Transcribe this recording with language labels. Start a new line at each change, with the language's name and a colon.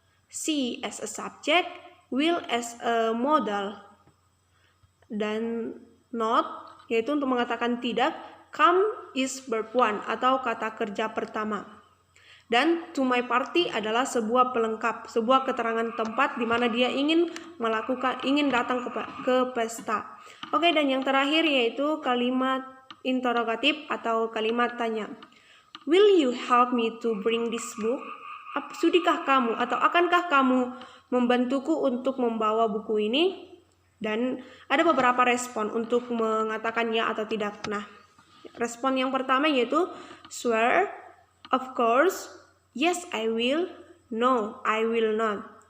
English: She as a subject, will as a modal.
Indonesian: Dan not yaitu untuk mengatakan tidak,
English: come is verb one
Indonesian: atau kata kerja pertama. Dan
English: to my party
Indonesian: adalah sebuah pelengkap, sebuah keterangan tempat di mana dia ingin datang ke pesta. Oke, dan yang terakhir yaitu kalimat interrogatif atau kalimat tanya.
English: Will you help me to bring this book?
Indonesian: Sudikah kamu atau akankah kamu membantuku untuk membawa buku ini? Dan ada beberapa respon untuk mengatakan ya atau tidak. Nah, respon yang pertama yaitu
English: sure, of course, yes I will, no I will not.